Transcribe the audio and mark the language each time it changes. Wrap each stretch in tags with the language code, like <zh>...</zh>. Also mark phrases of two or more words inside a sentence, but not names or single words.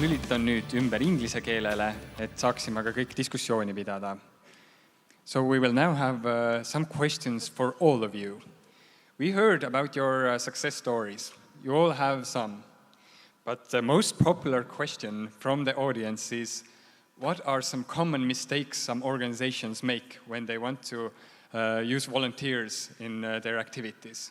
<et>vahetan nüüd ümber inglise keelele, et saaksime ka kõik diskussiooni pidada.</et> <en>So we will now have some questions for all of you. We heard about your success stories. You all have some. But the most popular question from the audience is, what are some common mistakes some organizations make when they want to use volunteers in their activities?</en>